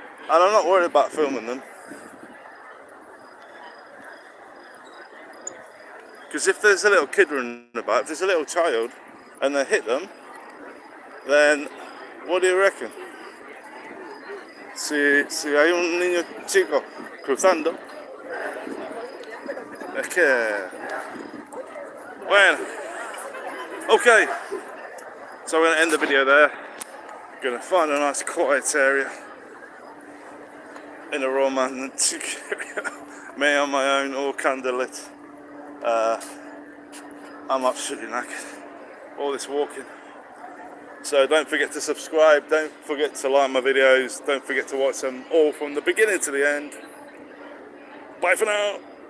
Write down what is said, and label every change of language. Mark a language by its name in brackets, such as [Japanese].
[English] And I'm not worried about filming them. Because if there's a little kid running about, if there's a little child, and they hit them, then what do you reckon? [Spanish] Si hay un niño chico cruzando, es que... Bueno. [English] Okay, so I'm going to end the video there. I'm going to find a nice quiet area in a romantic area. Me on my own, all candlelit. I'm absolutely knackered. All this walking. So don't forget to subscribe, don't forget to like my videos, don't forget to watch them all from the beginning to the end. Bye for now.